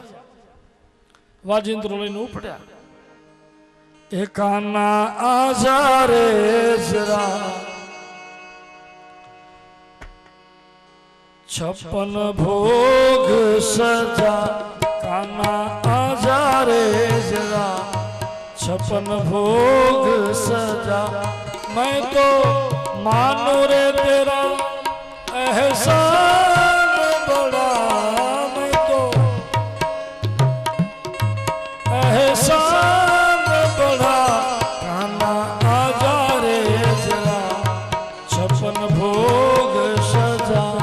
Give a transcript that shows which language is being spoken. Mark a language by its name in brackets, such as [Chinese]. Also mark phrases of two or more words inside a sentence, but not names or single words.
[Gujarati] વાજિંત્રો લઈને ઉપડ્યા. [Hindi] ए काना आजा रे जरा 56 भोग सजा. काना आजा रे जरा 56 भोग सजा. मैं तो मानू रे तेरा एहसान बड़ा, मैं तो एहसान बड़ा. काना आजा रे जरा 56 भोग सजा.